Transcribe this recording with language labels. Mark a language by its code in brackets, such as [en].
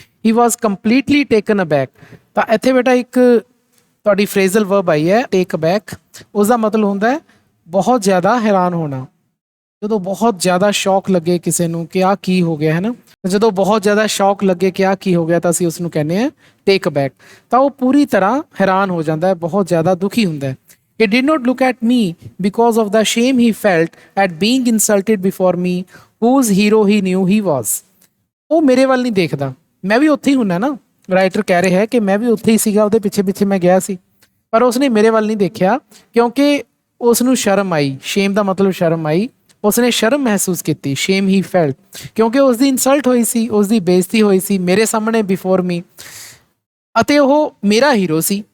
[en] ਹੀ was completely taken aback. [pa] ਤਾਂ ਇੱਥੇ ਬੇਟਾ ਇੱਕ ਤੁਹਾਡੀ ਫਰੇਜ਼ਲ ਵਰਬ ਆਈ ਹੈ ਟੇਕ ਅਬੈਕ, ਉਸਦਾ ਮਤਲਬ ਹੁੰਦਾ ਹੈ ਬਹੁਤ ਜ਼ਿਆਦਾ ਹੈਰਾਨ ਹੋਣਾ। ਜਦੋਂ ਬਹੁਤ ਜ਼ਿਆਦਾ ਸ਼ੌਕ ਲੱਗੇ ਕਿਸੇ ਨੂੰ ਕਿ ਆਹ ਕੀ ਹੋ ਗਿਆ ਹੈ ਨਾ, ਜਦੋਂ ਬਹੁਤ ਜ਼ਿਆਦਾ ਸ਼ੌਕ ਲੱਗੇ ਕਿ ਆਹ ਕੀ ਹੋ ਗਿਆ ਤਾਂ ਅਸੀਂ ਉਸ ਨੂੰ ਕਹਿੰਦੇ ਹਾਂ ਟੇਕ ਅਬੈਕ। ਤਾਂ ਉਹ ਪੂਰੀ ਤਰ੍ਹਾਂ ਹੈਰਾਨ ਹੋ ਜਾਂਦਾ ਹੈ, ਬਹੁਤ ਜ਼ਿਆਦਾ ਦੁਖੀ ਹੁੰਦਾ ਹੈ। [en] He did not look at me because of the shame he felt at being insulted before me, whose hero he knew he was. [pa] ਉਹ ਮੇਰੇ ਵੱਲ ਨਹੀਂ ਦੇਖਦਾ, ਮੈਂ ਵੀ ਉੱਥੇ ਹੀ ਹੁੰਨਾ ਨਾ। ਰਾਈਟਰ ਕਹਿ ਰਿਹਾ ਹੈ ਕਿ ਮੈਂ ਵੀ ਉੱਥੇ ਹੀ ਸੀਗਾ, ਉਹਦੇ ਪਿੱਛੇ ਪਿੱਛੇ ਮੈਂ ਗਿਆ ਸੀ, ਪਰ ਉਸਨੇ ਮੇਰੇ ਵੱਲ ਨਹੀਂ ਦੇਖਿਆ ਕਿਉਂਕਿ ਉਸ ਨੂੰ ਸ਼ਰਮ ਆਈ। ਸ਼ੇਮ ਦਾ ਮਤਲਬ ਸ਼ਰਮ ਆਈ, ਉਸਨੇ ਸ਼ਰਮ ਮਹਿਸੂਸ ਕੀਤੀ। [en] shame he felt, [pa] ਕਿਉਂਕਿ ਉਸ ਦੀ ਇਨਸਲਟ ਹੋਈ ਸੀ, ਉਸ ਦੀ ਬੇਇੱਜ਼ਤੀ ਹੋਈ ਸੀ ਮੇਰੇ ਸਾਹਮਣੇ [en] before me, [pa] ਅਤੇ ਉਹ ਮੇਰਾ ਹੀਰੋ ਸੀ।